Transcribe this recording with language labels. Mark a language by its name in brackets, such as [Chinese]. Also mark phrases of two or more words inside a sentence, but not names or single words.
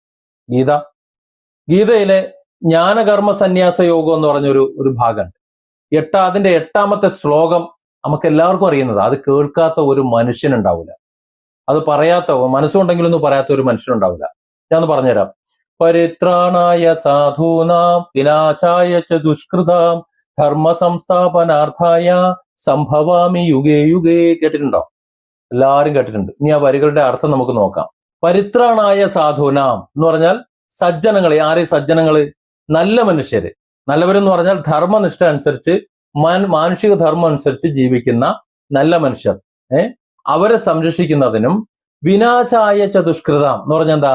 [Malayalam] ഗീതയിലെ ജ്ഞാനകർമ്മ സന്യാസ യോഗം എന്ന് പറഞ്ഞൊരു ഭാഗമുണ്ട്. അതിന്റെ 8ാമത്തെ ശ്ലോകം നമുക്ക് എല്ലാവർക്കും അറിയുന്നത്. അത് കേൾക്കാത്ത ഒരു മനുഷ്യനുണ്ടാവില്ല, അത് പറയാത്ത, മനസ്സുണ്ടെങ്കിലൊന്നും പറയാത്ത ഒരു മനുഷ്യനുണ്ടാവില്ല. ഞാനൊന്ന് പറഞ്ഞുതരാം. [Sanskrit] പരിത്രാണായ സാധൂനാം വിനാശായ ച ദുഷ്കൃതാം ധർമ്മ സംസ്ഥാപനാർത്ഥായ സംഭവാമി യുഗേ യുഗേ. [Malayalam] കേട്ടിട്ടുണ്ടോ? എല്ലാവരും കേട്ടിട്ടുണ്ട്. ഇനി ആ വരികളുടെ അർത്ഥം നമുക്ക് നോക്കാം. [Sanskrit] പരിത്രാണായ സാധൂനാം [Malayalam] എന്ന് പറഞ്ഞാൽ സജ്ജനങ്ങളെ, ആരെ സജ്ജനങ്ങള്? നല്ല മനുഷ്യര്. നല്ലവരെന്ന് പറഞ്ഞാൽ ധർമ്മനിഷ്ഠ അനുസരിച്ച്, മാനുഷിക ധർമ്മം അനുസരിച്ച് ജീവിക്കുന്ന നല്ല മനുഷ്യർ, അവരെ സംരക്ഷിക്കുന്നതിനും, [Sanskrit] വിനാശായ ചതുഷ്കൃതാം [Malayalam] എന്ന് പറഞ്ഞാൽ എന്താ?